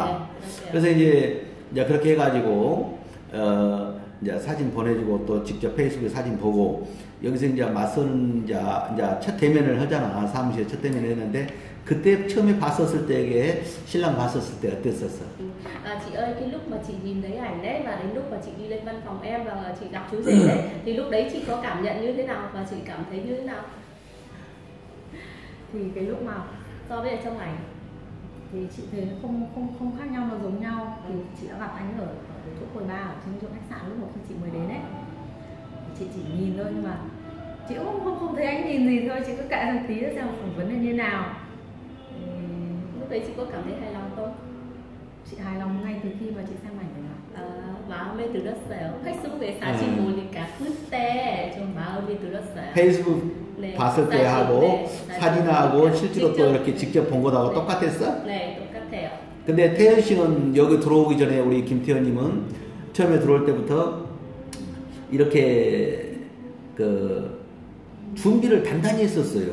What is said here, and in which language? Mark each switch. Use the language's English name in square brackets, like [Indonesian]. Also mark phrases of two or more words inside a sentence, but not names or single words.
[Korean] 네, 그래서 이제 그렇게 해가지고 이제 사진 보내주고 또 직접 페이스북에 사진 보고 여기서 이제 맞선 이제 첫 대면을 하잖아. 사무실에 첫 대면을 했는데 그때 처음에 봤었을 때에 신랑 봤었을 때 어땠었어? [Vietnamese] Chị ơi, cái lúc mà chị nhìn thấy ảnh đấy và đến lúc mà chị đi lên văn phòng em và chị gặp chú rể đấy thì lúc đấy chị có cảm nhận như thế nào và chị cảm thấy như thế nào? Thì cái lúc mà so với trong ảnh thì chị thấy nó không khác nhau, nó giống nhau. Thì chị đã gặp anh ở cái chỗ quầy bar ở trên chỗ khách sạn lúc mà khi chị mới đến đấy. Chị chỉ nhìn thôi nhưng mà chị cũng không thấy anh nhìn gì thôi, chị cứ kệ thằng tí xem phỏng vấn là như nào. Lúc đấy chị có cảm thấy hài lòng không? Chị hài lòng ngay từ khi mà chị xem ảnh rồi mà. [Korean] 마음에 들었어요. 페이스북에 사진 보니까 그때 좀 마음이 들었어요. 페이스북 네, 봤을 때 하고 네, 사진하고 네, 실제로 또 이렇게 직접 본 거하고 똑같았어? 네, 똑같아요. 근데 태연 씨는 여기 들어오기 전에 우리 김태연님은 처음에 들어올 때부터 이렇게 그 준비를 단단히 했었어요.